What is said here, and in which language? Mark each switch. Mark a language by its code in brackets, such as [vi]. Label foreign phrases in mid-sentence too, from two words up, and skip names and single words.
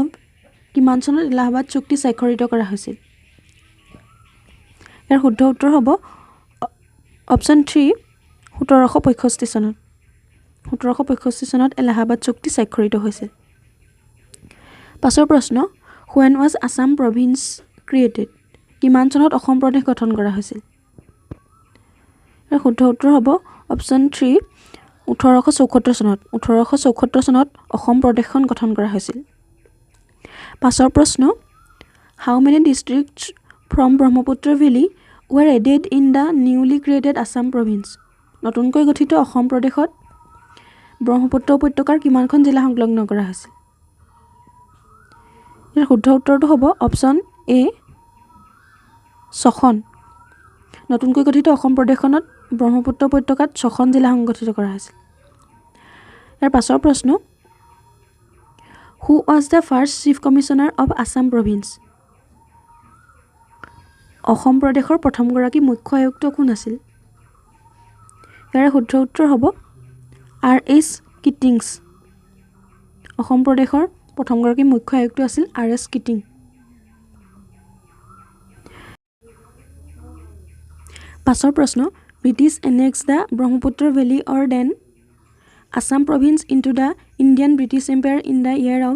[as] কিমান চনত এলাহাবাদ চুক্তি স্বাক্ষৰিত কৰা হৈছিল? ইয়াৰ শুদ্ধ উত্তৰ হ'ব অপচন 3 1765 চনত। 1765 চনত এলাহাবাদ চুক্তি স্বাক্ষৰিত হৈছিল। পাছৰ প্ৰশ্ন, [en] When was Assam province created? [as] কিমান চনত অসম প্ৰদেশ গঠন কৰা হৈছিল? ইয়াৰ শুদ্ধ উত্তৰ হ'ব অপচন 3 1874 চনত। 1874 চনত অসম প্ৰদেশখন গঠন কৰা হৈছিল। পাছৰ প্ৰশ্ন, [en] How many districts from Brahmaputra Valley were added in the newly created Assam province? [as] নতুনকৈ গঠিত অসম প্ৰদেশত ব্ৰহ্মপুত্ৰ উপত্যকাৰ কিমানখন জিলা সংলগ্ন কৰা হৈছিল? ইয়াৰ শুদ্ধ উত্তৰটো হ'ব অপচন এ 6খন। নতুনকৈ গঠিত অসম প্ৰদেশখনত ব্ৰহ্মপুত্ৰ উপত্যকাত 6খন জিলা সংগঠিত কৰা হৈছিল। ইয়াৰ পাছৰ প্ৰশ্ন, [en] Who was the first chief commissioner of Assam province? [as] অসম প্ৰদেশৰ প্ৰথমগৰাকী মুখ্য আয়ুক্ত কোন আছিল? ইয়াৰ শুদ্ধ উত্তৰ হ'ব R.S. কিটিংছ। অসম প্ৰদেশৰ প্ৰথমগৰাকী মুখ্য আয়ুক্ত আছিল R.S. কিটিং। পাছৰ প্ৰশ্ন, [en] British annex the Brahmaputra valley or then Assam province into the Indian British empire in the year of?